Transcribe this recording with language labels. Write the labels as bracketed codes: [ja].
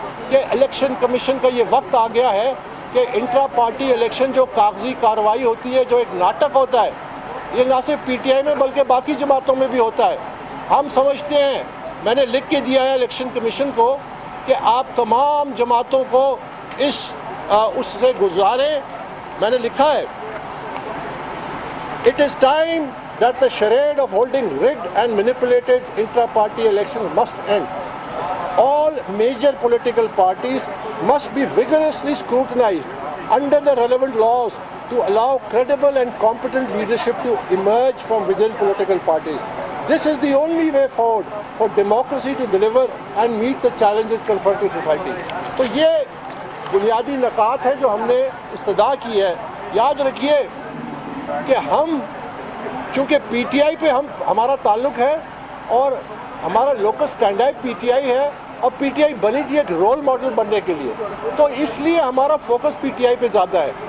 [ur] کہ election commission کا یہ وقت آ گیا ہے کہ انٹرا پارٹی الیکشن جو کاغذی کارروائی ہوتی ہے، جو ایک ناٹک ہوتا ہے، یہ نہ صرف پی ٹی آئی میں بلکہ باقی جماعتوں میں بھی ہوتا ہے۔ ہم سمجھتے ہیں، میں نے لکھ کے دیا ہے الیکشن کمیشن کو کہ آپ تمام جماعتوں کو اس سے گزاریں۔ میں نے لکھا ہے it is time [en] that the charade of holding rigged and manipulated intra-party elections must end. All major political parties must be vigorously scrutinized under the relevant laws to allow credible and competent leadership to emerge from within political parties. This is the only way forward for democracy to deliver and meet the challenges confronting society. [ur] تو یہ بنیادی نکات ہے جو ہم نے استدعا کی ہے. یاد رکھیے کہ ہم چونکہ پی ٹی آئی پہ ہمارا تعلق ہے اور ہمارا local standard P T I ہے اور پی ٹی آئی بنی تھی ایک رول ماڈل بننے کے لیے, تو اس لیے ہمارا فوکس پی ٹی آئی پہ زیادہ ہے.